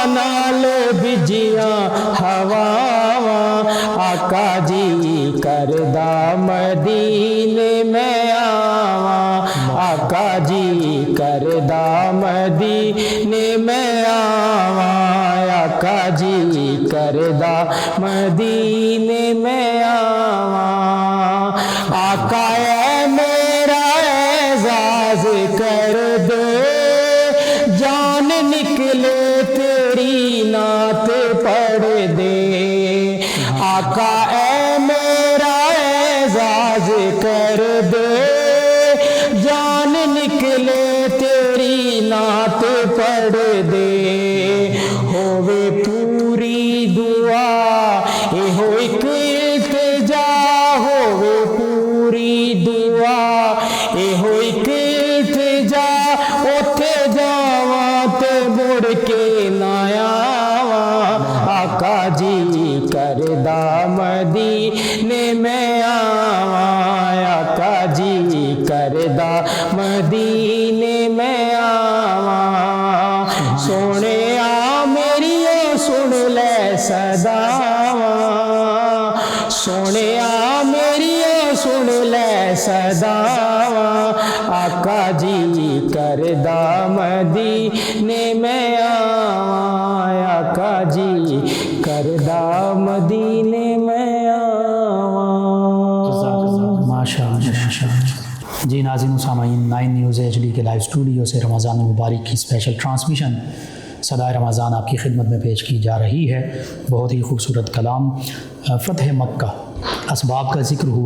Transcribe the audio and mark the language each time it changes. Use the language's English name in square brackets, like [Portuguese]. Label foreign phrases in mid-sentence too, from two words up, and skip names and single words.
[Punjabi] نال بجیاں ہواواں آقا جی کردا مدینے میں آواں آقا جی کردا مدینے میں آواں آقا جی کردا مدینے میں آواں آقا اے میرا اعزاز کر دے جان نکلے تیری نعت پڑھ دے آقا اے میرا اعزاز کر دے جان نکلے تیری نعت پڑھ دے ہووے پوری دعا اے ہو ایک التجا ہووے پوری دعا اے ہو ایک التجا اوتھے جاواں تے مڑ کے نہ آواں آقا جی کردا مدینے میں آواں آقا جی کردا مدینے میں آواں سونے آ میری سن لے صداواں سونے آ میری سن لے صداواں آقا جی کردا مدینے میں آواں آقا جی کردا مدینے میں آواں [Urdu] ماشاء اللہ۔ جی ناظرین و سامعین، 9 نیوز HD کے [English] live studio [Urdu] سے رمضان المبارک کی [English] special transmission [Urdu] صدائے رمضان آپ کی خدمت میں پیش کی جا رہی ہے۔ بہت ہی خوبصورت کلام فتح مکہ، اسباب کا ذکر ہوا۔